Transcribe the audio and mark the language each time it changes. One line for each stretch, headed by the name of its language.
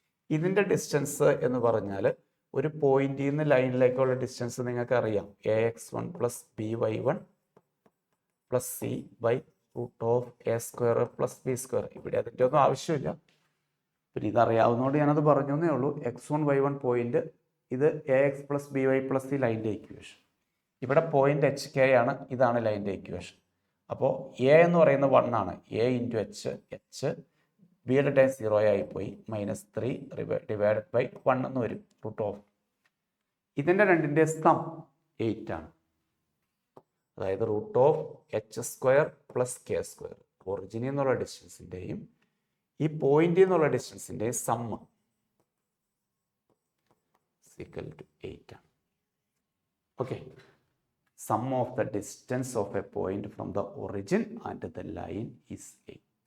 Malayalam: ഇതിൻ്റെ ഡിസ്റ്റൻസ് എന്ന് പറഞ്ഞാൽ ഒരു പോയിന്റിൽ നിന്ന് ലൈനിലേക്കുള്ള ഡിസ്റ്റൻസ് നിങ്ങൾക്ക് അറിയാം, ax1 + by1 + c / √a² + b². ഇവിടെ അതിൻ്റെ ഒന്നും ആവശ്യമില്ല, പിന്നെ ഇതറിയാവുന്നതുകൊണ്ട് ഞാനത് പറഞ്ഞു എന്നേ ഉള്ളൂ. x1 y1 പോയിന്റ്, ഇത് ax + by + c ലൈൻ്റെ ഇക്വേഷൻ. ഇവിടെ പോയിന്റ് HK ആണ്, ഇതാണ് ലൈൻ്റെ ഇക്വേഷൻ. അപ്പോൾ a എന്ന് പറയുന്നത് 1 ആണ്. a × h, ബിയുടെ ടൈം 0 ആയിപ്പോയി. -3 / 1 എന്ന് വരും. √. ഇതിൻ്റെ രണ്ടിൻ്റെ സം 8 ആണ്. അതായത് √h² + k². ഒറിജിനിൽ നിന്നുള്ള ഡിസ്റ്റൻസിൻ്റെയും ഈ പോയിന്റിൽ നിന്നുള്ള ഡിസ്റ്റൻസിൻ്റെയും സമ്മ് = 8 ആണ്. Okay.
English: Sum of the distance of a point from the origin and the line is 8.